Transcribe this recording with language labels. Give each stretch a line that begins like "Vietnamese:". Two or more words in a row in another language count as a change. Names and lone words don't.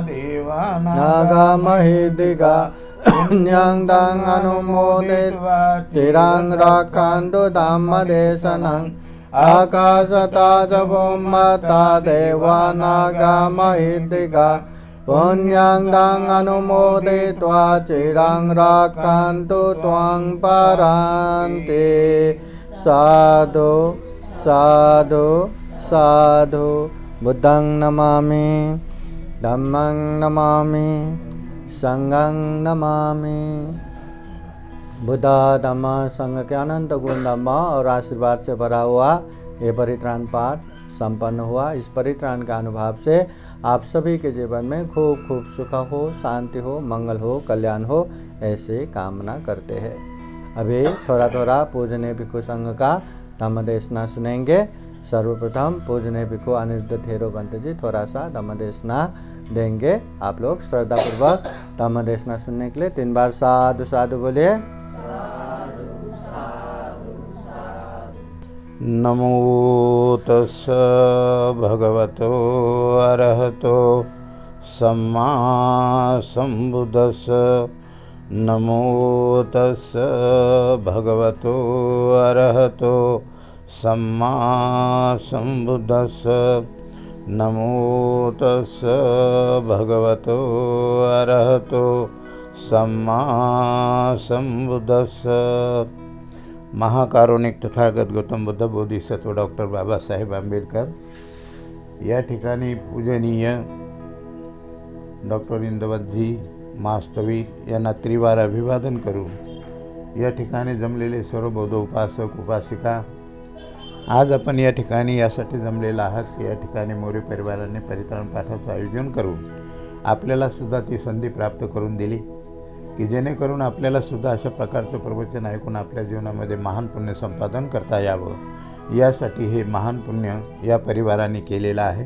Pali: देवानागामहिद्दिगा पुण्यन्तं अनुमोदयित्वा चिरं रक्षन्तु धम्मदेशनं आकाशता च भूमता देवानागामहिद्दिगा पुण्यन्तं अनुमोदयित्वा चिरं रक्षन्तु त्वं परान्ते साधु साधु साधु बुद्धं नमामि धम्मं नमामि संघं नमामि।
Hindi: बुद्ध धम्म संघ के अनंत गुण धम्म और आशीर्वाद से भरा हुआ ये परित्राण पाठ संपन्न हुआ। इस परित्राण का अनुभव से आप सभी के जीवन में खूब खूब सुख हो, शांति हो, मंगल हो, कल्याण हो, ऐसे कामना करते हैं। अभी थोड़ा थोड़ा पूजनीय भिक्षु संघ का धम्म देशना सुनेंगे। सर्वप्रथम पूजनीय भिक्षु अनिरुद्ध थेरो बंत जी थोड़ा सा धम्म देशना देंगे। आप लोग श्रद्धापूर्वक धम्म देशना सुनने के लिए 3 बार
Pali: साधु साधु
Hindi: बोलिए।
Pali: नमो तस्स भगवतो अरहतो सम्मा सम्बुद्धस्स। नमो तस्स भगवतो अरहतो सम्मा सम्बुद्धस्स। नमो तस्स भगवतो अरहतो सम्मा सम्बुद्धस्स।
Marathi: महाकारुणिक तथागत गौतम बुद्ध बोधिसत्व डॉक्टर बाबासाहेब आंबेडकर या ठिकाणी पूजनीय डॉक्टर इंदवतजी मास्तवीर यांना त्रिवार अभिवादन करून या ठिकाणी जमलेले सर्व बौद्ध उपासक उपासिका, आज आपण या ठिकाणी यासाठी जमलेला आहात की या ठिकाणी मोरे परिवाराने परित्राण पाठाचं आयोजन करून आपल्याला सुद्धा ती संधी प्राप्त करून दिली की जेणेकरून आपल्याला सुद्धा अशा प्रकारचं प्रवचन ऐकून आपल्या जीवनामध्ये महान पुण्य संपादन करता यावं, यासाठी हे महान पुण्य या परिवाराने केलेलं आहे।